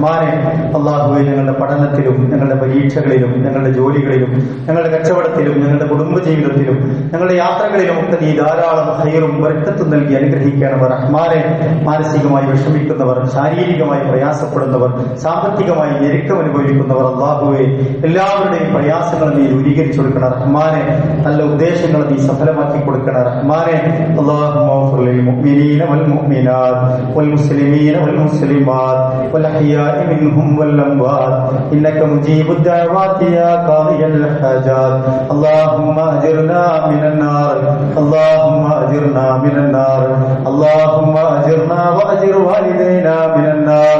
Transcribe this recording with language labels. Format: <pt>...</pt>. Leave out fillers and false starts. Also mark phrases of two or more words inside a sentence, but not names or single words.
<ml>അള്ളാഹുവേ, ഞങ്ങളുടെ പഠനത്തെ പഠനത്തിലും ഞങ്ങളുടെ പരീക്ഷകളിലും ഞങ്ങളുടെ ജോലികളിലും ഞങ്ങളുടെ കച്ചവടത്തിലും ഞങ്ങളുടെ കുടുംബജീവിതത്തിലും ഞങ്ങളുടെ യാത്രകളിലും ഒക്കെ നീ ധാരാളം ഹൈറും ബർക്കത്തും നൽകി അനുഗ്രഹിക്കണമർ റഹ്മാനെ. മാനസികമായി വിഷമിക്കുന്നവർ, ശാരീരികമായി പ്രയാസപ്പെടുന്നവർ, സാമ്പത്തികമായി ഞെരുക്കം അനുഭവിക്കുന്നവർ, അല്ലാഹുവേ എല്ലാവരുടെയും പ്രയാസങ്ങൾ നീ ദൂരീകരിച്ചു കൊടുക്കണം റഹ്മാനെ. നല്ല ഉദ്ദേശങ്ങൾ നീ സഫലമാക്കി കൊടുക്കണം റഹ്മാനെ.</ml> <ar>اللهم اغفر للمؤمنين والمؤمنات والمسلمين والمسلمات والأحياء منهم والأموات إنك مجيب الدعوات يا قاضي الحاجات. اللهم أجرنا من النار، اللهم أجرنا من النار، اللهم أجرنا وأجر والدينا من النار.</ar>